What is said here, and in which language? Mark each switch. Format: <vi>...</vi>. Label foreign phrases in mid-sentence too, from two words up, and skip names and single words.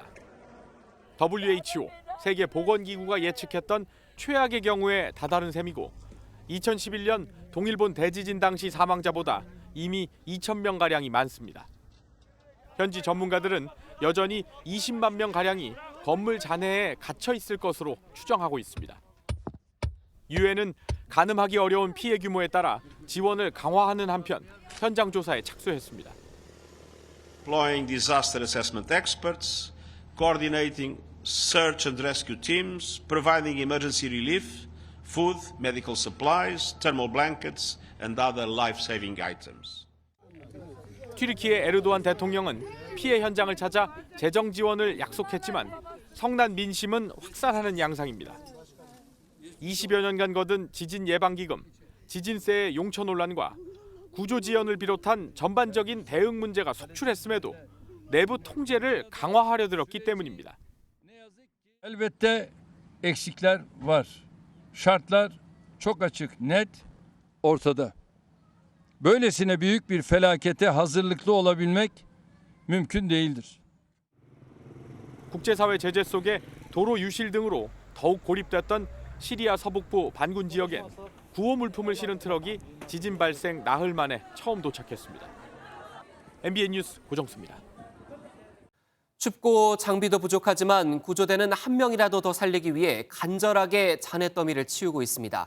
<ko>WHO, 세계보건기구가 예측했던 최악의 경우에 다다른 셈이고 2011년 동일본 대지진 당시 사망자보다 이미 2,000명가량이 많습니다. 현지 전문가들은 여전히 20만 명가량이 건물 잔해에 갇혀 있을 것으로 추정하고 있습니다. 유엔은 가늠하기 어려운 피해 규모에 따라 지원을 강화하는 한편 현장 조사에 착수했습니다.</ko> <en>Deploying disaster assessment experts, coordinating search and rescue teams, providing emergency relief, food, medical supplies, thermal blankets, and other life-saving items.</en> <ko>튀르키예 에르도안 대통령은 피해 현장을 찾아 재정 지원을 약속했지만 성난 민심은 확산하는 양상입니다. 20여 년간 거둔 지진 예방기금, 지진세의 용처 논란과 구조 지연을 비롯한 전반적인 대응 문제가 속출했음에도 내부 통제를 강화하려 들었기 때문입니다.</ko> <tr>Elbette eksikler var. Şartlar çok açık, net, ortada. Böylesine büyük bir felakete hazırlıklı olabilmek mümkün değildir.</tr> <ko>국제사회 제재 속에 도로 유실 등으로 더욱 고립됐던 시리아 서북부 반군 지역엔 구호 물품을 실은 트럭이 지진 발생 나흘 만에 처음 도착했습니다. MBN 뉴스 고정수입니다. 춥고 장비도 부족하지만 구조대는 한 명이라도 더 살리기 위해 간절하게 잔해더미를 치우고 있습니다.</ko>